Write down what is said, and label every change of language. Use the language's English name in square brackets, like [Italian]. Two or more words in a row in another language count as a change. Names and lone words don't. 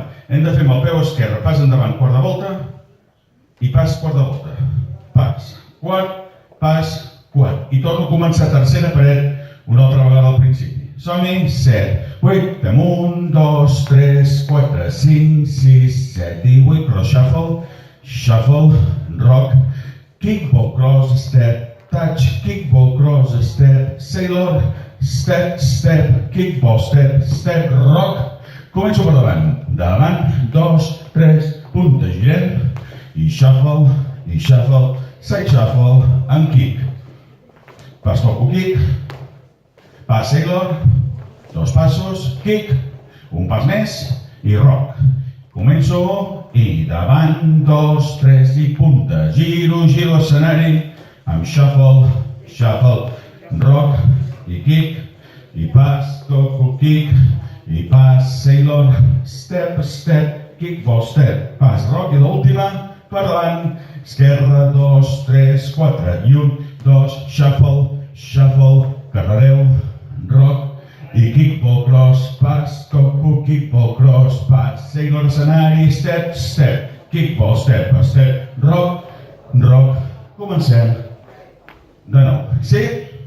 [Catalan] Hem de fer amb el peu esquerre, pas endavant, quart de volta, i pas, quart de volta. Pas, quart, pas, quart. I torno a començar tercera paret una altra vegada al principi. Som-hi, 7, 8, fem 1, 2, 3, 4, 5, 6, 7 i 8, [English] cross shuffle, shuffle, rock, kickball cross, step, touch, kickball cross, step, sailor, step, step, kickball, step, step, rock. [Catalan] Començo per davant. Davant, 2, 3, punta, girem, i [English] shuffle, side shuffle, [Catalan] amb kick. Pas toco, kick, pas sailor, 2 passos, kick, un pas més i rock. Començo i davant, 2, 3 i punta, giro escenari, amb [English] shuffle, rock [Catalan] i kick, i pas, toco, kick, i pas, [English] sailor, step, kickball, step, [Catalan] pas, rock i l'última, per davant, esquerra, 2, 3, 4 i 1, 2, shuffle, carrereu, rock i [English] kickball cross, [Catalan] pas, toco, [English] kickball cross, [Catalan] pas, sailor escenari, [English] step, kickball, step, rock, [Catalan] comencem de nou. Sí?